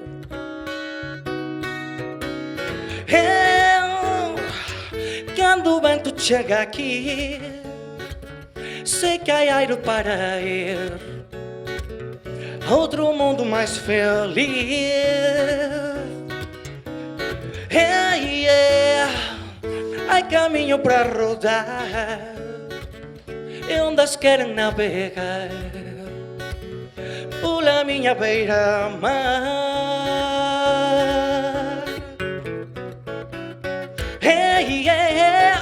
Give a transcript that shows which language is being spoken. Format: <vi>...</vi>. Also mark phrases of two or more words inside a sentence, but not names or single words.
<pt>Quando o vento chega aqui, sei que há aire para ir a outro mundo mais feliz.</pt> <en>Hey, yeah.</en> <gl>Hai camiño para rodar e ondas queren navegar pola miña beira-mar.</gl> <en>Hey, yeah.</en>